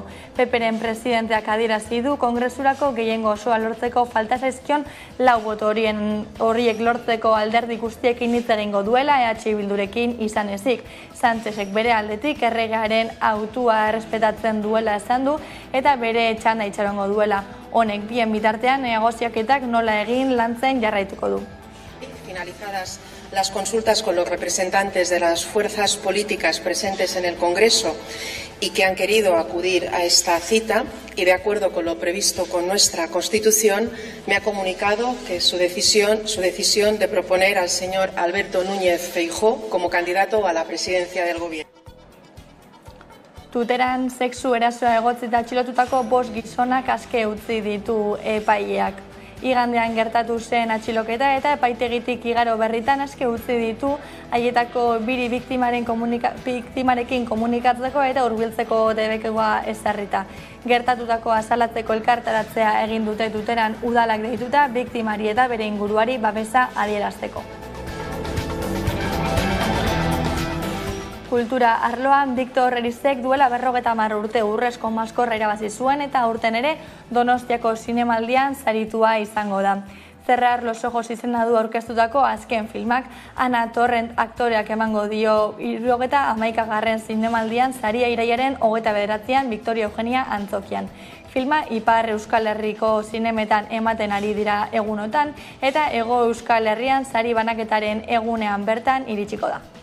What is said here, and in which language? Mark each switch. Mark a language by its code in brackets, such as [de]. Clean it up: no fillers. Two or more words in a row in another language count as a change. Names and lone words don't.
[eu] PPren presidenteak adierazi du Kongresurako gehiengo osoa lortzeko falta zaizkion 4 boto horiek lortzeko alderdi guztiekin hitz egingo duela EH Bildurekin izan ezik. Sánchezek bere aldetik erregearen hautua errespetatzen duela esan du eta bere txanda itxarongo duela. Honek bien bitartean negoziaketak nola egin lantzen jarraituko du. [es] Finalizadas las consultas con los representantes de las fuerzas políticas presentes en el Congreso y que han querido acudir a esta cita y de acuerdo con lo previsto con nuestra Constitución, me ha comunicado que su decisión de proponer al señor Alberto Núñez Feijóo como candidato a la presidencia del Gobierno. [eu] Tuteran sexu erasoa egotzita atxilotutako 5 gizonak aske utzi ditu epaileak. Igandean gertatu zen atxiloketa eta epaitegitik igaro berritan aske utzi ditu haietako 2 biktimarekin komunikatzeko eta hurbiltzeko debekegoa ezarrita. Gertatutako azalatzeko elkartaratzea egin dute Tuteran udalak deituta biktimari eta bere inguruari babesa adierazteko. Kultura arloan Victor Erizek duela 50 urte urrezko maskorra irabazi zuen eta aurten ere Donostiako zinemaldian saritua izango da. Cerrar los ojos izena du aurkeztutako azken filmak, Ana Torrent aktoreak emango dio 71. zinemaldian saria irailaren 29an Victoria Eugenia Antzokian. Filma Ipar Euskal Herriko zinemetan ematen ari dira egunotan eta Hego Euskal Herrian sari banaketaren egunean bertan iritsiko da.